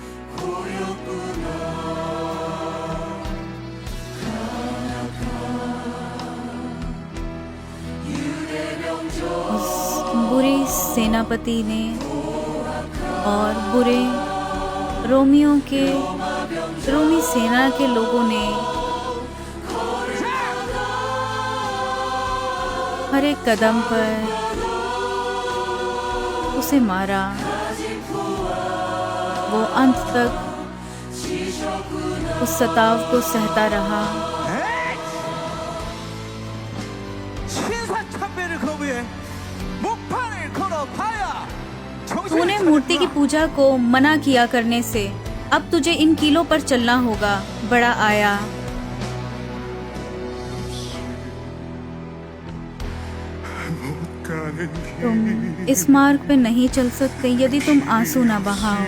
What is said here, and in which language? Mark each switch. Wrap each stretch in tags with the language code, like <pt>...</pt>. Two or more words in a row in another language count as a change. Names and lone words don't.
<hi>उस बुरे सेनापति ने और बुरे रोमी सेना के लोगों ने हर एक कदम पर उसे मारा। वो अंत तक उस सताव को सहता रहा।</hi> <ko>신사참배를 거부해 목판을 걸어봐야</ko> <hi>तूने मूर्ति की पूजा को मना किया करने से अब तुझे इन कीलों पर चलना होगा। बड़ा आया। तुम इस मार्ग पे नहीं चल सकते यदि तुम आंसू ना बहाओ।</hi>